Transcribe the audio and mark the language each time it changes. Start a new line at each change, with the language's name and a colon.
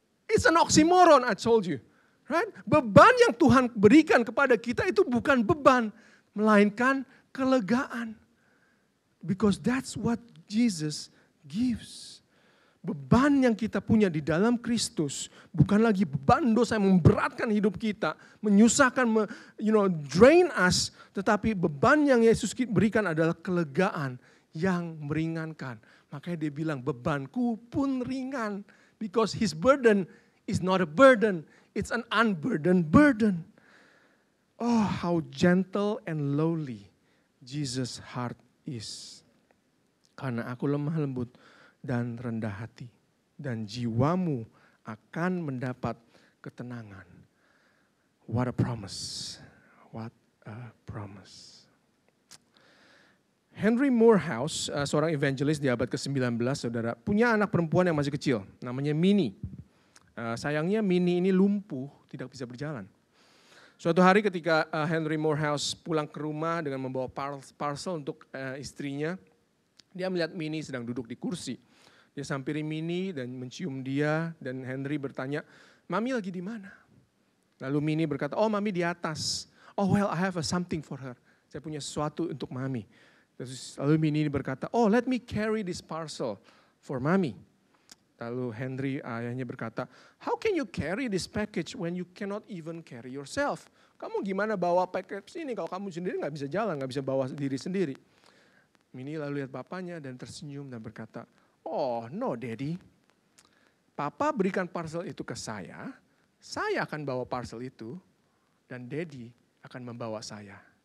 English: It's an oxymoron, I told you. Right?
Indonesian: Beban yang Tuhan berikan kepada kita itu bukan beban, melainkan kelegaan.
English: Because that's what Jesus gives.
Indonesian: Beban yang kita punya di dalam Kristus bukan lagi beban dosa yang memberatkan hidup kita, menyusahkan,
English: drain us,
Indonesian: tetapi beban yang Yesus berikan adalah kelegaan yang meringankan. Makanya dia bilang bebanku pun ringan,
English: because his burden is not a burden, it's an unburdened burden. Oh, how gentle and lowly Jesus' heart is.
Indonesian: Karena aku lemah lembut dan rendah hati, dan jiwamu akan mendapat ketenangan.
English: What a promise. What a promise.
Indonesian: Henry Morehouse, seorang evangelis di abad ke-19, saudara, punya anak perempuan yang masih kecil, namanya Minnie. Sayangnya Minnie ini lumpuh, tidak bisa berjalan. Suatu hari ketika Henry Morehouse pulang ke rumah dengan membawa parcel untuk istrinya, dia melihat Minnie sedang duduk di kursi. Dia sampiri Minnie dan mencium dia, dan Henry bertanya, "Mami lagi di mana?" Lalu Minnie berkata, "Oh, Mami di atas."
English: "Oh well, I have something for her."
Indonesian: Saya punya sesuatu untuk Mami. Lalu Minnie berkata,
English: "Oh, let me carry this parcel for Mami."
Indonesian: Lalu Henry, ayahnya berkata,
English: "How can you carry this package when you cannot even carry yourself?"
Indonesian: Kamu gimana bawa package ini kalau kamu sendiri nggak bisa jalan, nggak bisa bawa diri sendiri. Minnie lalu lihat bapaknya dan tersenyum dan berkata,
English: "Oh no daddy,
Indonesian: papa berikan parcel itu ke saya akan bawa parcel itu, dan daddy akan membawa saya."